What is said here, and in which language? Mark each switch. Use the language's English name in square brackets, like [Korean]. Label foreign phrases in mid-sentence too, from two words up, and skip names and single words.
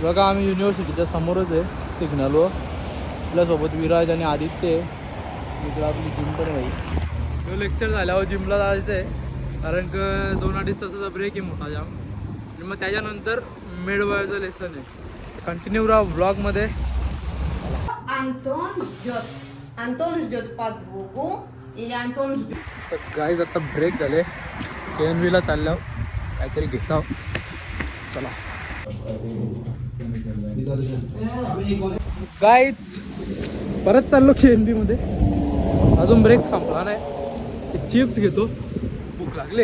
[Marathi] बघा आम्ही युनिव्हर्सिटीच्या समोरच आहे सिग्नलवर. आपल्यासोबत विराज आणि आदित्य आहे. इकडं आपली जिम पण आहे भाई. तो लेक्चर झाल्यावर जिमला जायचं आहे, कारण की 2-2.5 तासाचा ब्रेक आहे मोठा जाम. आणि मग त्याच्यानंतर मेडवायचं लेसन आहे. कंटिन्यू राहा व्लॉगमध्ये. [Russian] Антон ждет подругу или Антон ждет... [Marathi] तर गाईज आता ब्रेक झाले. KNVला चाललो, काहीतरी घेतो. चला गाईज, परत चाललो KNV मध्ये. अजून ब्रेक संपला नाही. चिप्स घेतो, भूक लागले.